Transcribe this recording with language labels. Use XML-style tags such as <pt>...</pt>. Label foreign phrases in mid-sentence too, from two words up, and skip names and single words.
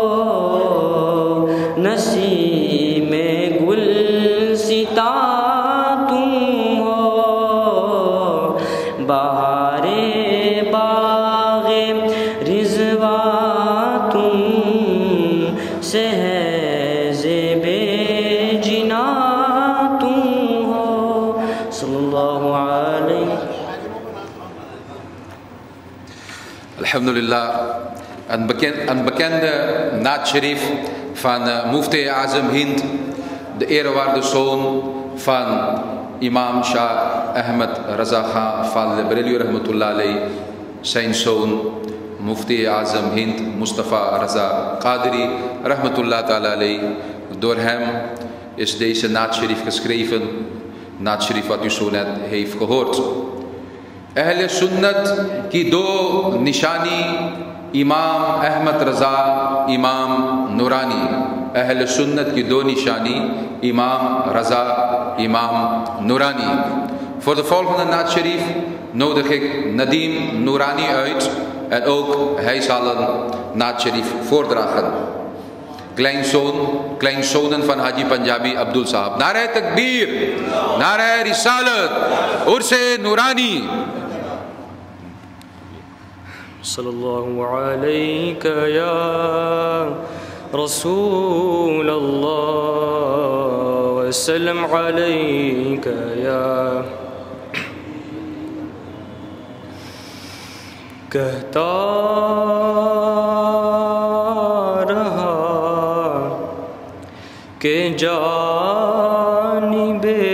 <ur>نسیم گل ستا تم ہو، بہار باغ رضوان تم سے ہے، زیب جنا تم ہو،</ur> <ar>صلی اللہ علیہ.</ar> <nl>Alhamdulillah, een bekende</nl> <ur>naad-sharif</ur> <nl>van Mufti Azam Hind, de eerwaarde zoon van imam Shah Ahmed Raza Khan Fadl Bareli</nl> <ar>رحمة الله عليه,</ar> <nl>zijn zoon Mufti Azam Hind Mustafa Raza Qadri</nl> <ar>رحمة الله تعالى عليه.</ar> <nl>Door hem is deze</nl> <ur>naad-sharif</ur> <nl>geschreven,</nl> <ur>naad-sharif</ur> <nl>wat u zo net heeft gehoord.</nl> <ur>اہل سنت کی دو نشانی امام احمد رضا، امام نورانی. اہل سنت کی دو نشانی، امام رضا، امام نورانی.</ur> <nl>Voor de volgende</nl> <ur>naad sharif</ur> <nl>nodig ik Nadim Noorani uit en ook hij zal een</nl> <ur>naad sharif</ur> <nl>voordragen. Kleinzonen van Haji Punjabi Abdul Sahab.</nl> <ur>نعرہ تکبیر، نعرہ رسالت، عرس نورانی.</ur> <ar>صلى الله عليك يا رسول اللہ وسلم علیک یا</ar> <ur>کہتا رہا کہ جانب</ur>